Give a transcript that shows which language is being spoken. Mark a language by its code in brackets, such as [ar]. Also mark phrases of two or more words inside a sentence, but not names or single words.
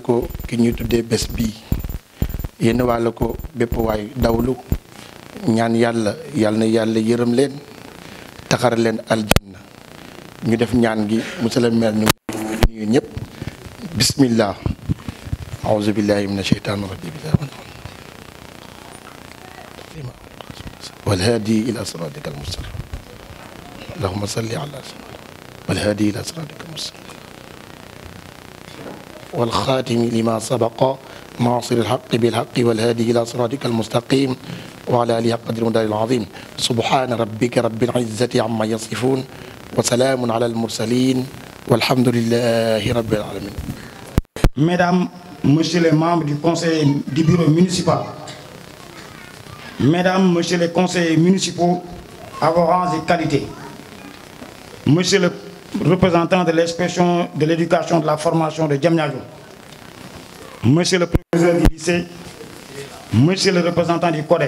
[wo] ko ki ñuy tuddee bés bii yéene wàlla ko bépp waay dawlu ñaan yàlla na yàlla yërëm leen taxar leen aljanna ñu def ñaan gi [fr] monsieur le maire [wo] ñu nuyu ñëpp [ar] بسم الله أعوذ بالله من الشيطان الرجيم والهادي إلى صراطك المستقيم اللهم صل على سيدنا والهادي إلى صراطك المستقيم والخاتم لما سبق ناصر الحق بالحق والهادي إلى صراطك المستقيم وعلى آله حق قدر المقدار العظيم سبحان ربك رب العزة عما يصفون وسلام على المرسلين والحمد لله رب العالمين. [fr] Mesdames, Messieurs les membres du conseil du bureau municipal, Mesdames, Messieurs les conseillers municipaux à vos rangs et qualités, Monsieur le représentant de l'inspection de l'éducation de la formation de Diamniadio, Monsieur le professeur du lycée, Monsieur le représentant du CODEC,